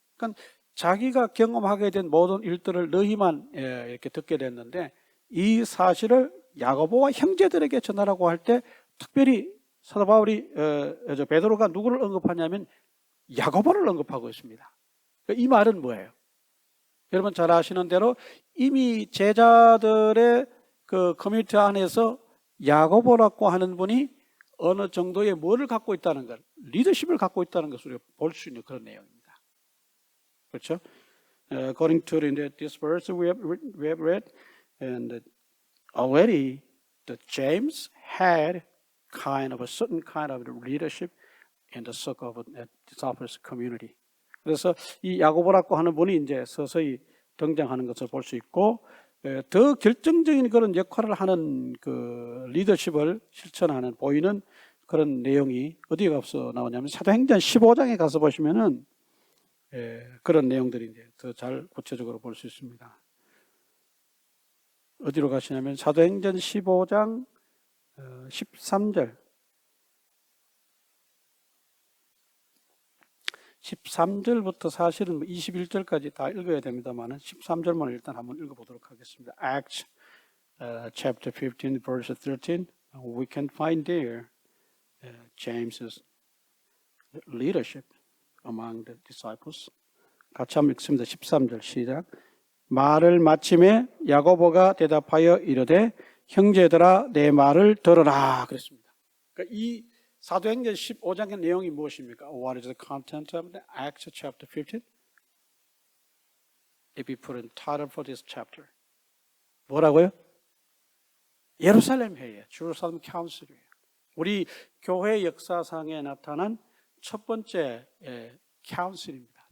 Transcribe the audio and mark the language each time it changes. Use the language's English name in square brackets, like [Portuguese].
[Korean] 그러니까 자기가 경험하게 된 모든 일들을 너희만 이렇게 듣게 됐는데 이 사실을 야고보와 형제들에게 전하라고 할 때 특별히 사도 바울이 베드로가 누구를 언급하냐면 야고보를 언급하고 있습니다. 이 말은 뭐예요? 여러분 잘 아시는 대로 이미 제자들의 그 커뮤니티 안에서 야고보라고 하는 분이 어느 정도의 뭐를 갖고 있다는 것, 리더십을 갖고 있다는 것을 우리가 볼 수 있는 그런 내용입니다. 그렇죠? [English] According to this verse we have read, and already that James had kind of a certain kind of leadership in the circle of the disciples community. [Korean] 그래서 이 야고보라고 하는 분이 이제 서서히 등장하는 것을 볼 수 있고, 더 결정적인 그런 역할을 하는 그 리더십을 실천하는 보이는 그런 내용이 어디에 가서 나오냐면 사도행전 15장에 가서 보시면은 그런 내용들이 이제 더 잘 구체적으로 볼 수 있습니다. 어디로 가시냐면 사도행전 15장 13절. 13절부터 사실은 21절까지 다 읽어야 됩니다만 13절만 일단 한번 읽어보도록 하겠습니다. [English] Acts chapter 15 verse 13. We can find there James's leadership among the disciples. [Korean] 같이 한번 읽습니다. 13절 시작. 말을 마침에 야고보가 대답하여 이르되 형제들아 내 말을 들으라 그랬습니다. 그러니까 이 사도행전 15장의 내용이 무엇입니까? [English] What is the content of the Acts chapter 15? If we put in title for this chapter. [Korean] 뭐라고요? 예루살렘 회의, Jerusalem Council이에요. 우리 교회 역사상에 나타난 첫 번째 council입니다.